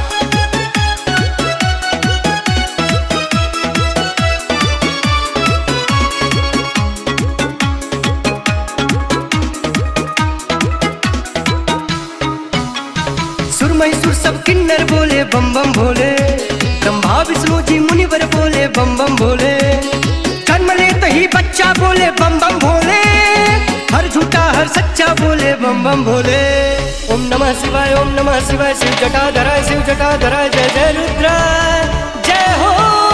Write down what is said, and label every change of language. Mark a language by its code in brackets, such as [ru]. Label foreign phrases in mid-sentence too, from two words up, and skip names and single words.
[hi] सुर महिसुर सब किन्नर बोले बम बम भोले, ब्रह्मा विष्णु जी मुनिवर बोले बम बम भोले, जन्म लेते ही बच्चा बोले बम बम भोले, हर झूठा हर सच्चा बोले बम बम भोले। [sa] ओम नमः शिवाय, ओम नमः शिवाय, शिव जटाधरा, शिव जटाधरा, [hi] जय जय रुद्र, जय हो